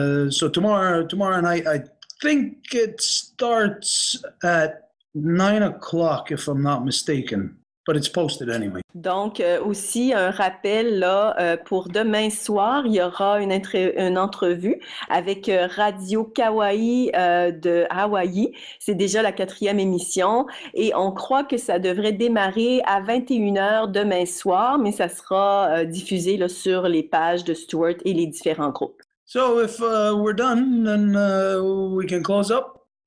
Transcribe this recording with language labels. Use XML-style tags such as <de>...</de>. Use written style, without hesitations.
<en>So tomorrow night, I think it starts at 9 o'clock, if I'm not mistaken. But it's posted anyway.</en> <fr>Donc, aussi, un rappel, là, pour demain soir, il y aura une entrevue avec Radio Kauai de Hawaï. C'est déjà la 4e émission et on croit que ça devrait démarrer à 21h demain soir, mais ça sera diffusé là, sur les pages de Stuart et les différents groupes.</fr> <en>So if we're done, then we can close up.</en>